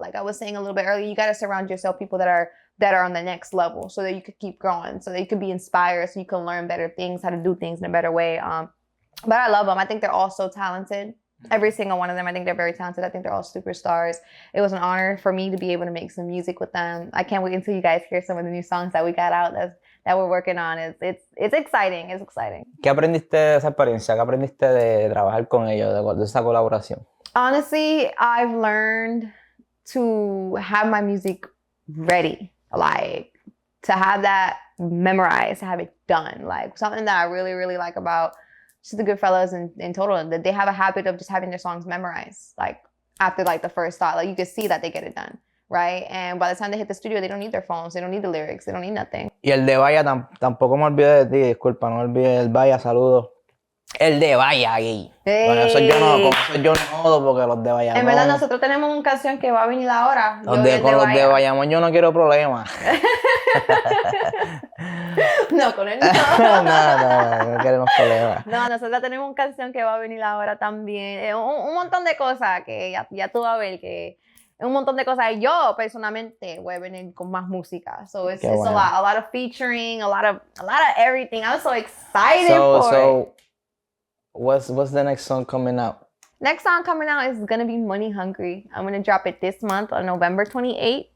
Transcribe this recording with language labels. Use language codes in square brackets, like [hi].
[en] Like I was saying a little bit earlier, you gotta surround yourself people that are on the next level so that you could keep growing, so that you could be inspired, so you can learn better things, how to do things in a better way. But I love them. I think they're all so talented. Every single one of them. I think they're very talented. I think they're all superstars. It was an honor for me to be able to make some music with them. I can't wait until you guys hear some of the new songs that we got out that we're working on. It's exciting. It's exciting. [es] ¿Qué aprendiste de esa experiencia? ¿Qué aprendiste de trabajar con ellos, de esa colaboración? [en] Honestly, I've learned to have my music ready, like to have that memorized, to have it done. Like something that I really, really like about just the Goodfellas in total, that they have a habit of just having their songs memorized. Like after like the first thought, like you can see that they get it done, right? And by the time they hit the studio, they don't need their phones, they don't need the lyrics, they don't need nothing. [es] Y el de Vaya, tampoco me olvidé de ti, disculpa, no me olvidé del Vaya, saludos. El de Vaya ahí. Hey. Con eso yo no jodo porque los de Bayamón. En verdad, nosotros tenemos una canción que va a venir ahora. Con los de Bayamón yo no quiero problemas. No, con él no. No queremos problemas. No, nosotros tenemos una canción que va a venir ahora también. Un montón de cosas que ya tú vas a ver que un montón de cosas. Yo personalmente voy a venir con más música. [en] So it's a lot of featuring, a lot of everything. I'm so excited for it. What's the next song coming out? Next song coming out is gonna be Money Hungry. I'm gonna drop it this month on November 28th.